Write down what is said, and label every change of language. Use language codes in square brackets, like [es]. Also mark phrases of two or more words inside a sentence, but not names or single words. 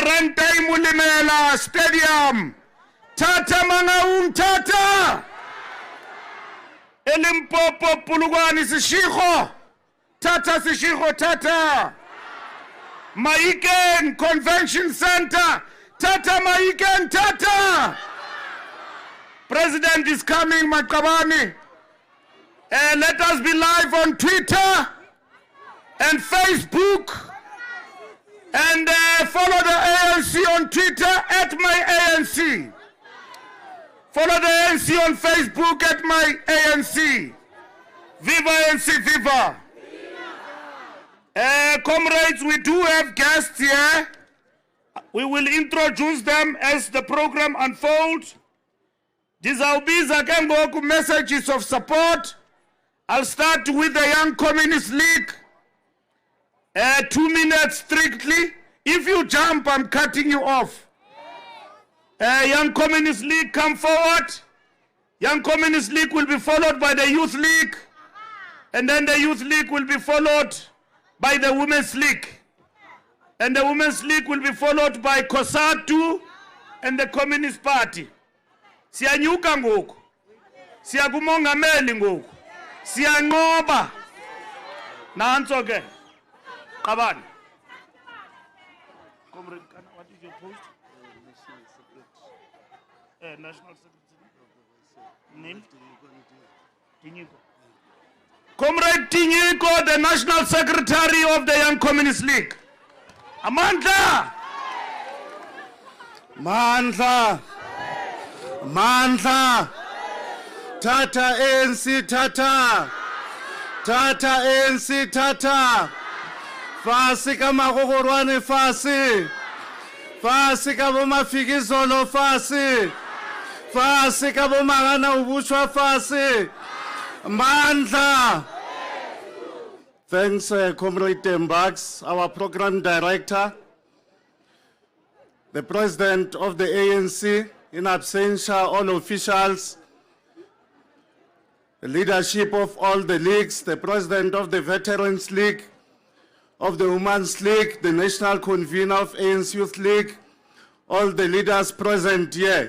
[xh] Rentay Mulimela Stadium, tata Mangaung, tata. eLimpopo Pulukwane Sishikho, tata Sishikho, tata. Maiken Convention Center, tata Maiken, tata. [en] President is coming, Makabani. Let us be live on Twitter and Facebook And follow the ANC on Twitter at my ANC. Follow the ANC on Facebook at my ANC. Viva ANC, viva! Comrades, we do have guests here. We will introduce them as the program unfolds. [xh] Ndizawubiza ke ngoku [en] messages of support. I'll start with the Young Communist League. 2 minutes strictly. If you jump, I'm cutting you off. Young Communist League, come forward. Young Communist League will be followed by the Youth League. And then the Youth League will be followed by the Women's League. And the Women's League will be followed by COSATU and the Communist Party. [xh] Siyanyuka ngoku. Siyakumongameli ngoku. Siyanqoba. Nanso ke. Qabani. [en] Comrade, what is your post? National Secretary. Name? Tinyiko. Comrade Tinyiko, the National Secretary of the Young Communist League. [xh] Amandla! Mandla! Mandla! Tata ANC, Tata! Tata ANC, Tata! Fasi ka magogorwane fasi! Fasi ka bomafikizolo fasi! Fasi ka bomagana ubushwa fasi! Mandla! [en] Thanks, Comrade Tembax, our program director, the president of the ANC, in absentia, all officials, the leadership of all the leagues, the president of the Veterans League, of the Women's League, the national convener of ANC Youth League, all the leaders present here.